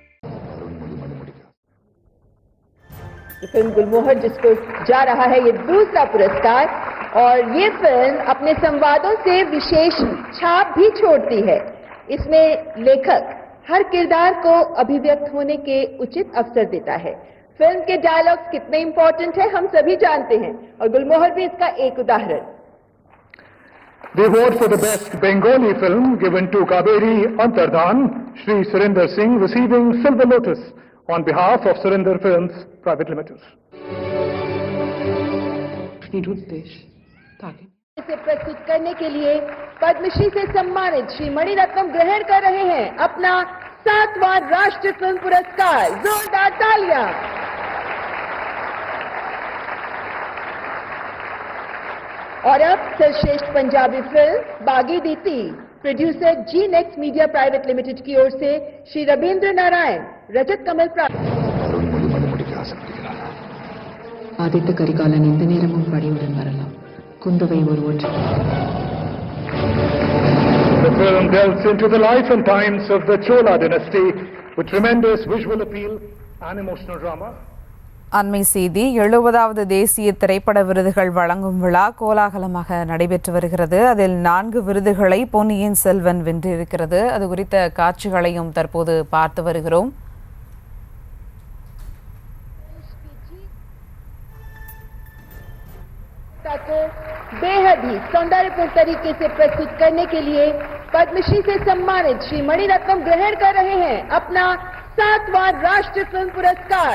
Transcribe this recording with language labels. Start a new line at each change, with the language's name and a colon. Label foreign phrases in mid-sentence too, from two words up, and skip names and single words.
Hindi: फिल्म गुलमोहर जिसको जा रहा है ये दूसरा पुरस्कार और ये फिल्म अपने संवादों से विशेष छाप भी छोड़ती है। इसमें लेखक हर किरदार को अभिव्यक्त होने के उचित अवसर देता है। फिल्म के डायलॉग्स कितने इंपॉर्टेंट है हम सभी जानते हैं और गुलमोहर भी इसका एक उदाहरण।
English: The award for the best Bengali film given to Kaveri Antardhan, Shri Surinder Singh receiving Silver Lotus on behalf of Surinder Films Private Limited.
Hindi: इसे प्रस्तुत करने के लिए पद्मश्री से सम्मानित श्री मणिरत्नम ग्रहण कर रहे हैं अपना 7वां राष्ट्रीय फिल्म पुरस्कार। जोरदार तालियां। और अब सर्वश्रेष्ठ पंजाबी फिल्म बागी दीती प्रोड्यूसर जी नेक्स्ट मीडिया प्राइवेट लिमिटेड की ओर से श्री रवींद्र नारायण रजत कमल प्राप्त।
Tamil: ஆதித்த கரிகாலன் இந்த நேரமும் படையுடன் வரலாம். குந்தவை ஒருவன்.
English: The film delves into the life and times of the Chola dynasty with tremendous visual appeal and emotional drama.
Tamil: அண்மை செய்தி 70வது தேசிய திரைப்பட விருதுகள் வழங்கும் விழா கோலாகலமாக நடைபெற்று வருகிறது. அதில் 4 விருதுகளை பொன்னியின் செல்வன் வென்றிருக்கிறது. அது குறித்த காட்சிகளையும் தற்போது பார்த்து வருகிறோம்.
Hindi: बेहद ही सौंदर्यपूर्ण तरीके से प्रस्तुत करने के लिए पद्मश्री से सम्मानित श्री मणिरत्नम ग्रहण कर रहे हैं अपना 7वां राष्ट्रीय फिल्म पुरस्कार।